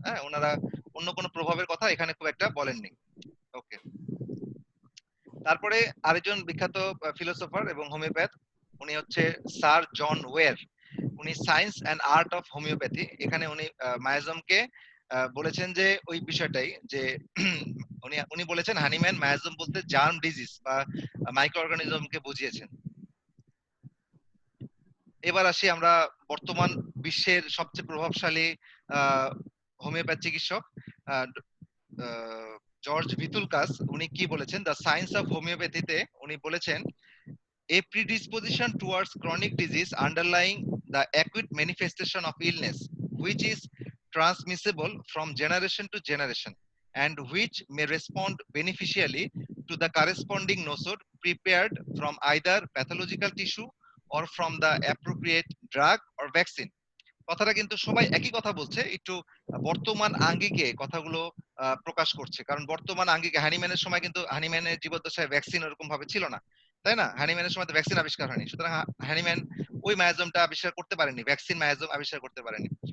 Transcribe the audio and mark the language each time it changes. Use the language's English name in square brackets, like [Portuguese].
[Bangla] হ্যাঁ, ওনারা অন্য কোনো প্রভাবের কথা এখানে খুব একটা বলেননি। ওকে, তারপরে আরেকজন বিখ্যাত ফিলোসোফার এবং হোমিওপ্যাথ, উনি হচ্ছে স্যার জন ওয়ের। উনি science and art of homeopathy, এখানে উনি মায়াজমকে বলেছেন যে ওই বিষয়টাই যে উনি উনি বলেছেন হানিম্যান মায়াজম বলতে জার্ম ডিজিজ বা মাইক্রো অর্গানিজমকে বুঝিয়েছেন। এবার আসি আমরা বর্তমান বিশ্বের সবচেয়ে প্রভাবশালী হোমিওপ্যাথ চিকিৎসক জর্জ ভিতুলকাস, উনি কি বলেছেন দ্য সায়েন্স অফ হোমিওপ্যাথিতে উনি বলেছেন [English] a predisposition towards chronic disease underlying the acute manifestation of illness which is transmissible from generation to generation and which may respond beneficially to the corresponding nosode prepared from either pathological tissue or from the appropriate drug or vaccine। [Bangla] কথাটা কিন্তু সবাই একই কথা বলছে, একটু বর্তমান আঙ্গিকে কথাগুলো প্রকাশ করছে, কারণ বর্তমান আঙ্গিকে হানিম্যানের সময় কিন্তু হানিম্যানের জীবদ্দশায় ভ্যাকসিন ওরকম ভাবে ছিল না, তাই না? হানিম্যানের সময় তো ভ্যাকসিন আবিষ্কার হয়নি, সুতরাং হানিম্যান ওই মায়াজমটা আবিষ্কার করতে পারেনি, ভ্যাকসিন মায়াজম আবিষ্কার করতে পারেনি।